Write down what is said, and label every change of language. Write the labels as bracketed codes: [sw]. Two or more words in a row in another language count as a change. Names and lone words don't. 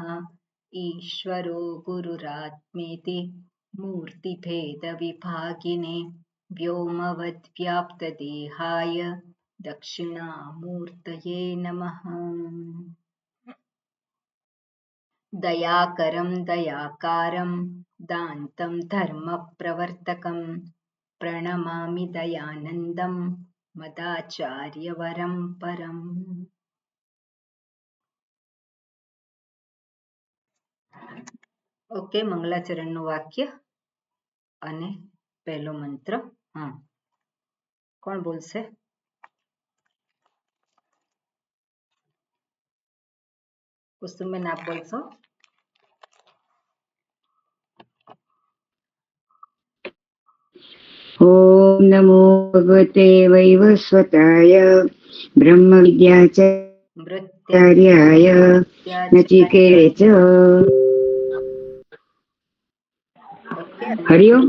[sa] ईश्वरो गुरुरात्मेति मूर्तिभेदविभागिने व्योमवद्व्याप्तदेहाय दक्षिणामूर्तये नमः। दयाकरं दयाकारं दान्तं धर्मप्रवर्तकं प्रणमामि दयानन्दं मदाचार्यवरं परम्। [gu] ઓકે, મંગલાચરણનું વાક્ય અને પહેલો મંત્ર. કોણ બોલશે? કુસુમબેન, આપ બોલશો? [sa] ओम नमो भगवते वैवस्वताय ब्रह्मविद्याचार्याय नचिकेत हरि ओम।